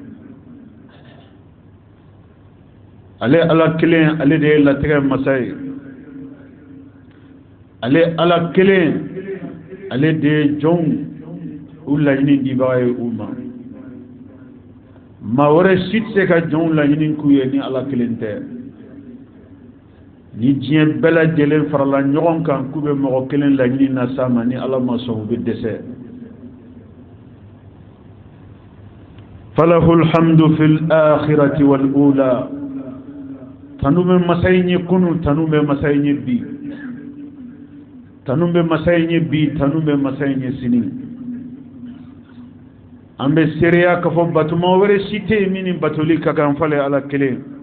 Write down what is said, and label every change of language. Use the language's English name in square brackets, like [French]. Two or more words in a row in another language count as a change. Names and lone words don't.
[Bambara] ale ala kelen ale de ye latigɛ masa ye, ale ala kelen ale de ye jɔnw u laɲini dibaga ye u ma. maa wɛrɛ si tɛ se ka jɔnw laɲini k'u ye ni ala kelen tɛ. ni diɲɛ bɛɛ lajɛlen farala ɲɔgɔn kan k'u bɛ mɔgɔ kelen laɲini na s'a ma, ni ala ma sɔn u bɛ dɛsɛ. [Arabic] فله الحمد في الآخرة والأولى, [Bambara] tanu bɛ masa in ye kunu, tanu bɛ masa in ye bi, tanu bɛ masa in ye bi, tanu bɛ masa in ye sini. an bɛ seereya k'a fɔ batuma wɛrɛ si tɛ yen min ni batoli ka kan f'ale ala kelen.